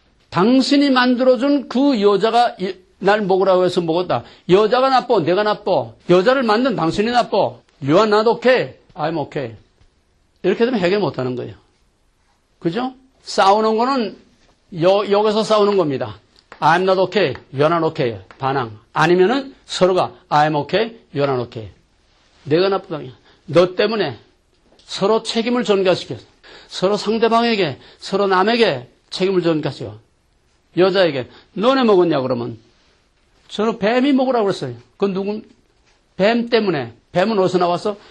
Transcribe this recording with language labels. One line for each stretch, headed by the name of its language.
Korean: 당신이 만들어준 그 여자가 날 먹으라고 해서 먹었다. 여자가 나빠, 내가 나빠. 여자를 만든 당신이 나빠.
English: You are not okay, I'm okay.
Korean: 이렇게 되면 해결 못하는 거예요. 그죠? 싸우는 거는 여기서 싸우는 겁니다.
English: I'm not okay, you're not okay.
Korean: 반항. 아니면은 서로가
English: I'm okay, you're not okay.
Korean: 내가 나쁘다. 너 때문에 서로 책임을 전가시켜서 서로 상대방에게, 서로 남에게 책임을 전가시켜. 여자에게 너네 먹었냐 그러면 저는 뱀이 먹으라고 그랬어요. 그건 누군? 뱀 때문에. 뱀은 어디서 나왔어?